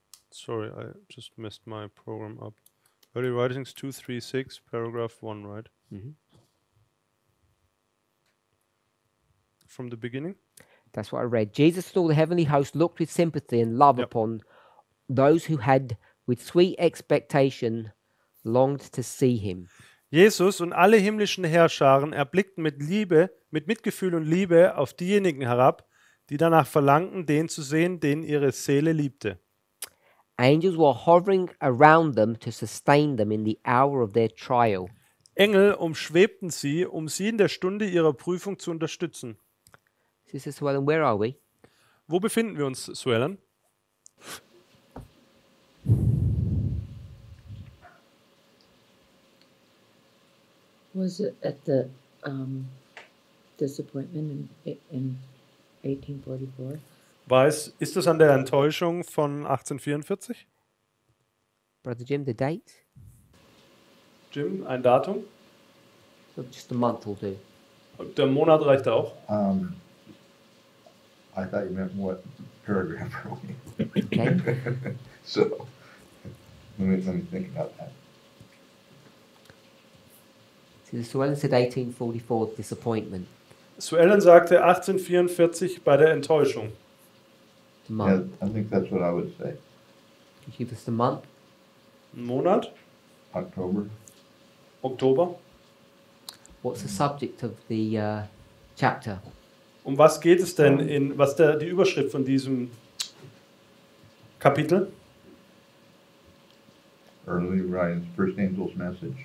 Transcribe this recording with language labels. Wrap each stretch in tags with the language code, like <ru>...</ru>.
<en>Sorry, I just messed my program up. Early Writings 236, paragraph 1, right? Mhm. From the beginning? That's what I read. Jesus and all the heavenly host looked with sympathy and love Yep. upon those who had with sweet expectation longed to see him.</en> <de>Jesus und alle himmlischen Heerscharen erblickten mit Liebe, mit Mitgefühl und Liebe auf diejenigen herab, die danach verlangten, den zu sehen, den ihre Seele liebte.</de> <en>Angels were hovering around them to sustain them in the hour of their trial.</en> <de>Engel umschwebten sie, um sie in der Stunde ihrer Prüfung zu unterstützen.</de> <en>Sister Swellen, where are we?</en> <de>Wo befinden wir uns, Suellen?</de> <en>Was it at the disappointment in 1844?</en> <de>Ist das an der Enttäuschung von 1844?</de> <en>Brother Jim, the date?</en> <de>Jim, ein Datum?</de> <en>So just a month will do.</en> <de>Der Monat reicht auch.</de> <en>I thought you meant what paragraph are we? Okay. So, let me think about that. Sister Swellen said 1844, disappointment.</en> <de>Suellen sagte 1844 bei der Enttäuschung.</de> <en>The Yeah, month. I think that's what I would say. Can you give us the month?</en> <de>Ein Monat?</de> <en>October.</en> <de>Oktober?</de> <en>What's the subject of the chapter?</en> <de>Um was geht es denn was die Überschrift von diesem Kapitel?</de> <en>Early writings, first angel's message.</en>